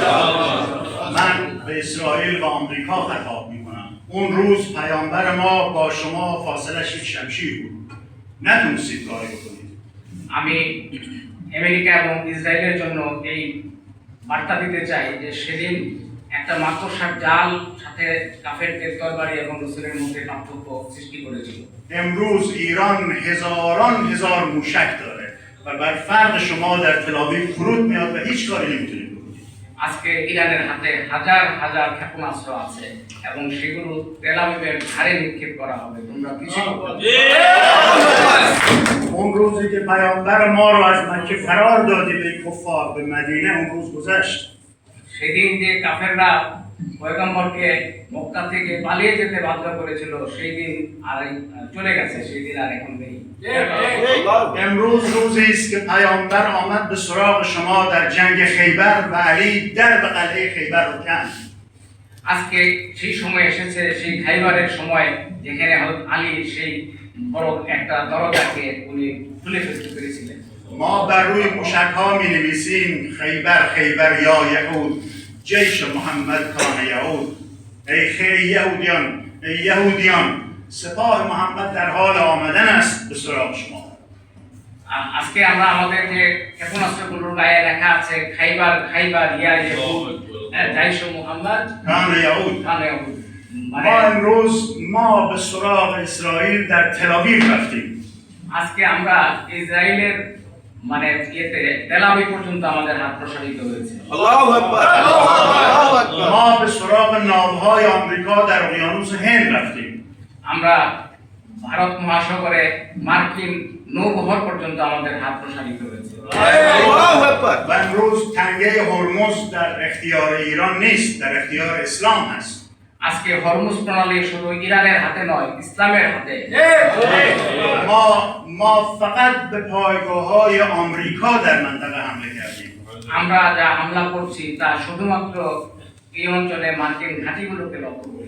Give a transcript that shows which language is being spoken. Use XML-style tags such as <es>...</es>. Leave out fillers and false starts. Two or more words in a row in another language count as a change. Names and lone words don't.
<fa>من به اسرائیل و آمریکا خطاب میکنم اون روز پیامبر ما با شما فاصلش یک شمشیر بود نتونستید کاری بکنید</fa> <bn>আমি আমেরিকা এবং ইসরায়েলের জন্য এই বার্তা দিতে চাই যে সেদিন একটা মাকড়সার জাল সাথে কাফেরদের তরবারি এবং রসুলের মধ্যে পার্থক্য সৃষ্টি করেছিল।</bn> <fa>امروز ایران هزاران هزار موشک داره و بر فرد شما در تل‌آویو فرود میاد و هیچ کاری نمیتونید بکنید</fa> <bn>আজকে ইরানের হাতে হাজার হাজার ক্ষেপণাস্ত্র আছে এবং সেগুলো তেল আবিবের ধারে নিক্ষেপ করা হবে, তোমরা কিছু</bn> <fa>اون روزی که پیامبر ما رو از مکه فرار دادید ای کفار به مدینه اون روز گذشت</fa> <bn>সেদিন যে কাফেররা পয়গম্বরকে মক্কা থেকে পালিয়ে যেতে বাধ্য করেছিল সেই দিন আর চলে গেছে, সেই দিন আর এখন নেই।</bn> <fa>امروز روزی است که پیامبر آمد به سراغ شما در جنگ خیبر و علی در به قلعه خیبر رو کند</fa> <bn>আজকে সেই সময় এসেছে, সেই খাইবারের সময় যেখানে হযরত আলী সেই বড় একটা দরজাকে উনি খুলে ফেলতে পেরেছিলেন।</bn> <fa>ما بر روی موشک ها می نویسیم</fa> <ar>خیبر خیبر یا یهود جیش محمد کان یهود</ar> <fa>ای یهودیان ای یهودیان سپاه محمد در حال آمدن است به سراغ شما</fa> <bn>আজকে আমরা আমাদের যে ক্ষেপণাস্ত্রগুলোর গায়ে লেখা আছে</bn> <ar>خيبر خيبر يا يهود جيش محمد کان یهود كان يهود,</ar> <fa>ما امروز ما به سراغ اسرائیل در تل‌آویو رفتیم</fa> <bn>আজকে আমরা ইসরায়েলের মানে ইয়েতে তেলাবি পর্যন্ত আমাদের হাত প্রসারিত হয়েছে।</bn> <ar>الله أكبر الله أكبر</ar> <fa>ما به سراغ ناوهای آمریکا در اقیانوس هند رفتیم</fa> <bn>আমরা ভারত মহাসাগরে মার্কিন নৌবহর পর্যন্ত আমাদের হাত প্রসারিত হয়েছে।</bn> <ar>আল্লাহু আকবার</ar> <fa>و امروز تنگه هرمز در اختیار ایران نیست در اختیار اسلام هست</fa> <bn>আজকে হরমুজ প্রণালী শুধু ইরানের হাতে নয়, ইসলামের হাতে।</bn> <fa>ما فقط به پایگاه‌های آمریکا در منطقه حمله کردیم</fa> <bn>আমরা যা হামলা করছি তা শুধুমাত্র এই অঞ্চলে মার্কিন ঘাঁটিগুলোকে লক্ষ্য করি।</bn>